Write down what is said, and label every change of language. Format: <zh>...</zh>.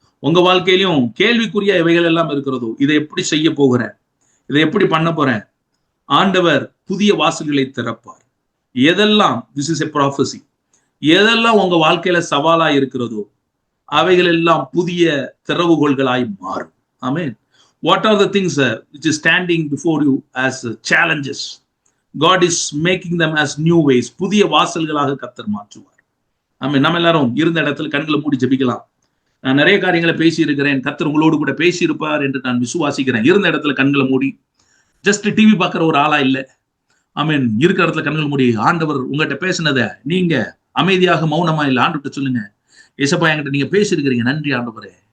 <ta>உங்க வாழ்க்கையிலும் கேள்விக்குரிய இவைகள் எல்லாம் இருக்கிறதோ, இதை எப்படி செய்ய போகிறேன், இதை எப்படி பண்ண போறேன், ஆண்டவர் புதிய வாசல்களை திறப்பார். எதெல்லாம்</ta> <en>this is a prophecy,</en> <ta>எதெல்லாம் உங்க வாழ்க்கையில சவாலா இருக்கிறதோ அவைகள் எல்லாம் புதிய திறவுகோள்களாய் மாறும். ஆமென்.</ta> <en>What are the things which is standing before you as challenges? God is making them as new ways.</en> <ta>புதிய வாசல்களாக கர்த்தர் மாற்றுவார். ஆமென். நம்ம எல்லாரும் இருந்த இடத்துல கண்களை மூடி ஜெபிக்கலாம். நான் நிறைய காரியங்களை பேசி இருக்கிறேன், கர்த்தர் உங்களோடு கூட பேசி இருப்பார் என்று நான் விசுவாசிக்கிறேன். இருந்த இடத்துல கண்களை மூடி, ஜஸ்ட் டிவி பார்க்கிற ஒரு ஆளா இல்ல. ஆமென். இருக்கிற இடத்துல கண்கள் மூடி, ஆண்டவர் உங்ககிட்ட பேசினதை நீங்க அமைதியாக மௌனமா இல்ல ஆண்டவர்கிட்ட சொல்லுங்க, ஏசப்பா என்கிட்ட நீங்க பேசியிருக்கிறீங்க, நன்றி ஆண்டவரே.</ta>